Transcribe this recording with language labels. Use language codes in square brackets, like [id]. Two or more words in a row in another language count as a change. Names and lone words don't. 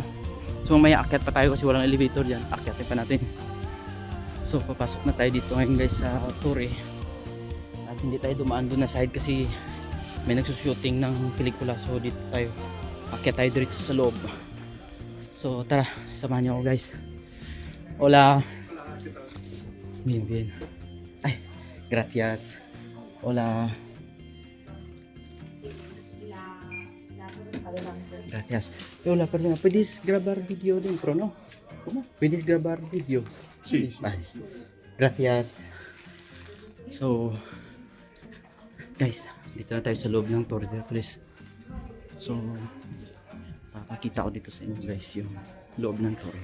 [tl] So mamaya akyat pa tayo kasi walang elevator dyan. Akyatin pa natin. So papasok na tayo dito ngayon, guys, sa Torre. At hindi tayo dumaan doon na side kasi may nagsushooting ng pelikula. So dito tayo, akyat tayo dito sa loob. So tara, samahan niyo ako, guys. [es] Hola. Bien, bien. Ay, gracias. Hola. Gracias. Hola, perdón. ¿Puedes grabar video dentro, no? ¿Cómo? ¿Puedes grabar video? Sí. Ay, gracias. [tl] So, guys, dito na tayo sa loob ng Torre de Hercules. So, papakita ko dito sa inyo, guys, yung loob ng Torre.